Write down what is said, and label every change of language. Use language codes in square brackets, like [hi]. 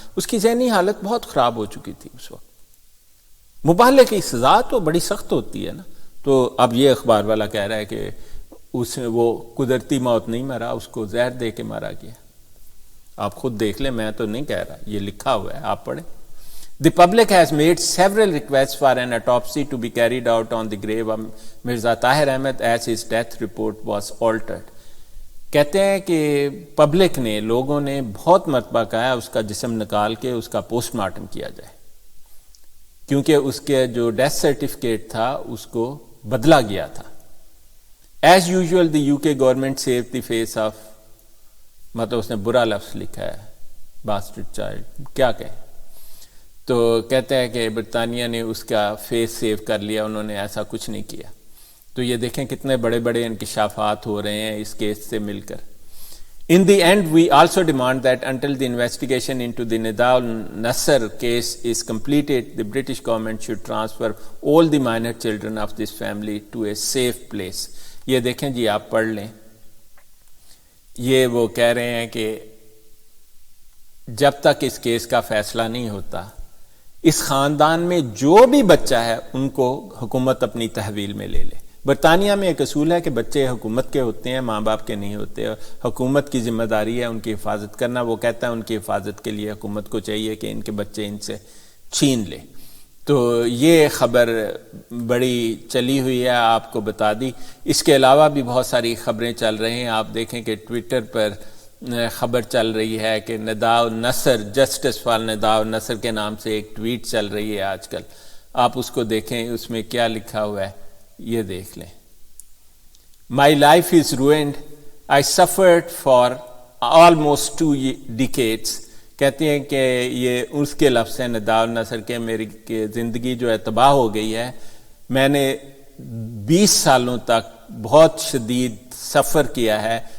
[ur] اس کی ذہنی حالت بہت خراب ہو چکی تھی اس وقت. مبالغے کی سزا تو بڑی سخت ہوتی ہے نا. تو اب یہ اخبار والا کہہ رہا ہے کہ وہ قدرتی موت نہیں مرا, اس کو زہر دے کے مارا گیا. آپ خود دیکھ لیں, میں تو نہیں کہہ رہا, یہ لکھا ہوا ہے, آپ پڑھیں. [en] The public has made several requests for an autopsy to be carried out on the grave of Mirza Tahir Ahmed as his death report was altered. [ur] کہتے ہیں کہ پبلک نے, لوگوں نے بہت مرتبہ کہا ہے اس کا جسم نکال کے اس کا پوسٹ مارٹم کیا جائے, کیونکہ اس کے جو ڈیتھ سرٹیفکیٹ تھا اس کو بدلا گیا تھا. [en] As usual, the UK government saved the face of, [ur] مطلب اس نے برا لفظ لکھا ہے, [en] bastard child, [ur] کیا کہیں. تو کہتے ہیں کہ برطانیہ نے اس کا فیس سیو کر لیا, انہوں نے ایسا کچھ نہیں کیا. تو یہ دیکھیں کتنے بڑے بڑے انکشافات ہو رہے ہیں اس کیس سے مل کر. [en] In the end, we also demand that until the investigation into the Nida al-Nasser case is completed, the British government should transfer all the minor children of this family to a safe place. [ur] یہ دیکھیں جی, آپ پڑھ لیں. یہ وہ کہہ رہے ہیں کہ جب تک اس کیس کا فیصلہ نہیں ہوتا, اس خاندان میں جو بھی بچہ ہے ان کو حکومت اپنی تحویل میں لے لے. برطانیہ میں ایک اصول ہے کہ بچے حکومت کے ہوتے ہیں, ماں باپ کے نہیں ہوتے. حکومت کی ذمہ داری ہے ان کی حفاظت کرنا. وہ کہتا ہے ان کی حفاظت کے لیے حکومت کو چاہیے کہ ان کے بچے ان سے چھین لے. تو یہ خبر بڑی چلی ہوئی ہے, آپ کو بتا دی. اس کے علاوہ بھی بہت ساری خبریں چل رہی ہیں. آپ دیکھیں کہ ٹویٹر پر خبر چل رہی ہے کہ ندا النصر, جسٹس فار ندا النصر کے نام سے ایک ٹویٹ چل رہی ہے آج کل. آپ اس کو دیکھیں, اس میں کیا لکھا ہوا ہے یہ دیکھ لیں. [en] My life is ruined. I suffered for almost 2 decades. [ur] کہتے ہیں کہ یہ اس کے لفظ ہیں ندا النصر کے, میری زندگی جو ہے تباہ ہو گئی ہے. میں نے 20 سالوں تک بہت شدید سفر کیا ہے.